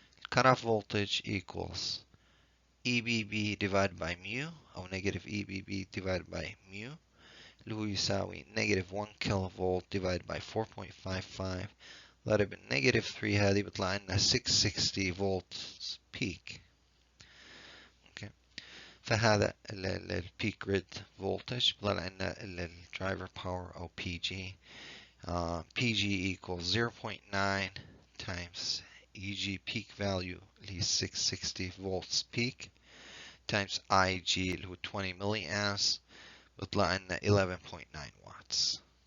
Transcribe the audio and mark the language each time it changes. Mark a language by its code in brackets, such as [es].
[en] Cutoff voltage equals EBB divided by mu [ar] أو [en] negative EBB divided by mu [ar] اللي هو يساوي [en] negative 1 kilovolt divided by 4.55 [ar] ضرب [en] negative 3 [ar] هذه بيطلع لنا [en] 660 volts peak. okay. [ar] فهذا البيك جريد فولتج بيطلع لنا الدرايفر باور أو PG. [en] PG equals 0.9 times EG peak value [ar] اللي هي [en] 660 volts peak times IG [ar] اللي هو [en] 20 milliamps [ar] بيطلع لنا [en] 11.9 watts.